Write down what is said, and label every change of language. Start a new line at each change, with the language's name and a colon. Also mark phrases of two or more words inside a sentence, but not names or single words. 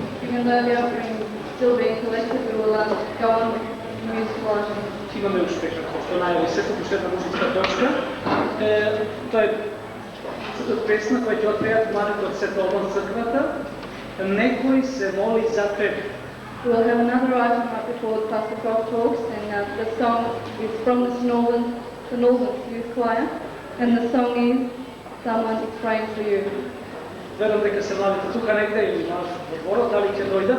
English: Even though the offering is still being collected, we will go on with musical items.
Macedonian: Имаме уште како што најависето, уште една музичка точка. Тоа е песна која ќе отпеат младите од Света Обан црквата. Некој се моли за тебе.
English: We will have another item right before Pastor Croft talks, and the song is from the Northern Youth Choir, and the song is Someone is Praying for You.
Macedonian: Верувам дека се младите тука негде или на дворот, дали ќе дојдат.